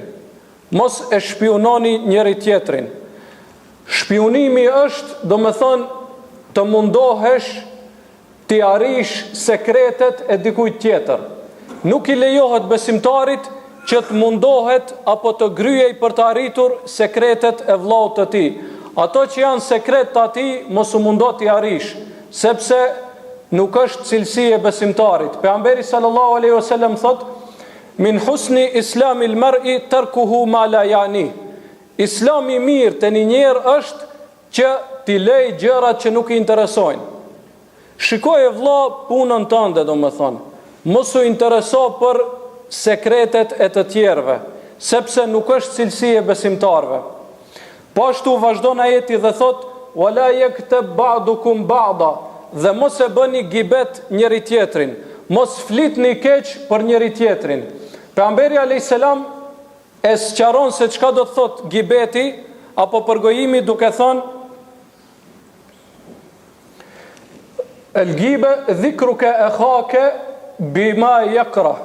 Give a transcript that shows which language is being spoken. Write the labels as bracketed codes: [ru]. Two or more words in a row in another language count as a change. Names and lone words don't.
[sq] Mos e shpiononi njëri tjetrin. Shpionimi është, do me thonë, të mundohesh të arrish sekretet e dikujt tjetër. Nuk i lejohet besimtarit që të mundohet apo të gryej për të arritur sekretet e vllaut të tij. Ato që janë sekret të atij mos u mundo t'i arrish, sepse nuk është cilësi e besimtarit. [ar] Pejgamberi صلى الله عليه وسلم thot: من حسن إسلام المرء تركه ما لا يعنيه. [sq] Islami mirë të një njerë është që t'i lej gjërat që nuk i interesojnë. Shikoj e vlla punën tënde, do më thonë. Mos u intereso për sekretet e të tjerve, sepse nuk është cilësi e besimtarve. Po ashtu vazhdon ajeti dhe thot: [ar] ولا يغتب بعضكم بعضا, [sq] dhe mos e bëni gibet njëri tjetrin, mos flitni keq për njëri tjetrin. Pejgamberi [ar] عليه السلام [sq] e sqaron se çka do të thot gibeti apo përgojimi duke thënë: [ar] الغيبة ذكرك أخاك بما يكره.